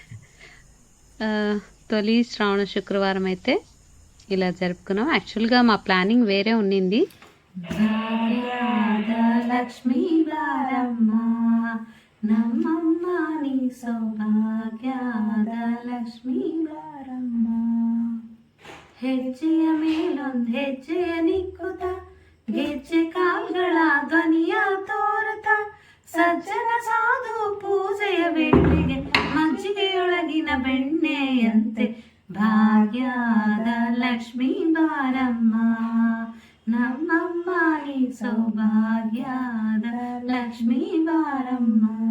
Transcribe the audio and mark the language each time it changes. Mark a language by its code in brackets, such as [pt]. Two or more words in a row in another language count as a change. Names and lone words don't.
[te] తొలి శ్రావణ శుక్రవారం అయితే ఇలా జరుపుకున్నాం. యాక్చువల్గా మా ప్లానింగ్ వేరే ఉండింది. [kn] ಲಕ್ಷ್ಮೀ ನಮ್ಮಮ್ಮನಿ సౌభాగ్యాದ ಲಕ್ಷ್ಮೀ ಬಾರಮ್ಮ, ಹೆಜ್ಜೆಯ ಮೇಲೊಂದು ಹೆಜ್ಜೆಯ ನಿಕ್ಕುತ್ತ ಗೆಜ್ಜೆ ಕಾಲ್ಗಳ ಧ್ವನಿಯ ತೋರುತ್ತ ಸಜ್ಜನ ಸಾಧು ಪೂಜೆಯ ವೇಳೆಗೆ ಮಜ್ಜಿಗೆಯೊಳಗಿನ ಬೆಣ್ಣೆಯಂತೆ ಭಾಗ್ಯದ ಲಕ್ಷ್ಮೀ ಬಾರಮ್ಮ, ನಮ್ಮಮ್ಮ ನೀ ಸೌಭಾಗ್ಯದ ಲಕ್ಷ್ಮೀ ಬಾರಮ್ಮ.